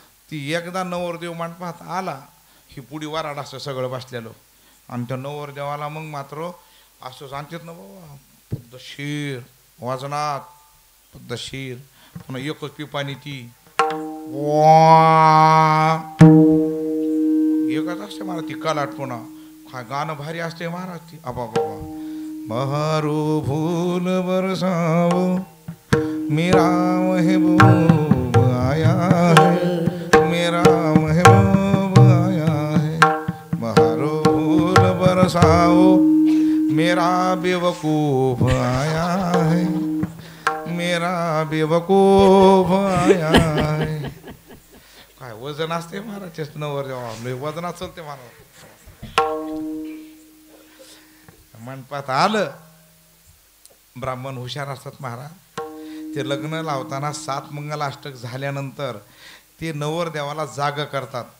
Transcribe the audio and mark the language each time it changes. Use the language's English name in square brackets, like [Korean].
[Marathi] ती एकदा नवरदेव मंडपात आला ही पुढी वराड असं सगळं बसलेलं, आणि त्या नवरदेवाला मग मात्र असं सांगतात ना बाबा पद्धतशीर वाजनात, पद्धतशीर. पुन्हा एकच पिपाणी ती एकच असते महाराज ती कलाट. पुन्हा काय गाणं भारी असते महाराज ती. [Hindi] आबा बाबा बहारो भूल बरसाओ मेरा महबूब आया है, मेरा महबूब आया है. बहारो भूल बरसाओ मेरा बेवकूफ आया है, मेरा बेवकूफ आया है. [Marathi] काय वजन असते महाराज नवरदेवा, वजन असेल ते महाराज. मंडपात आलं, ब्राह्मण हुशार असतात महाराज. ते लग्न लावताना 7 मंगलाष्टक झाल्यानंतर ते नवरदेवाला जाग करतात.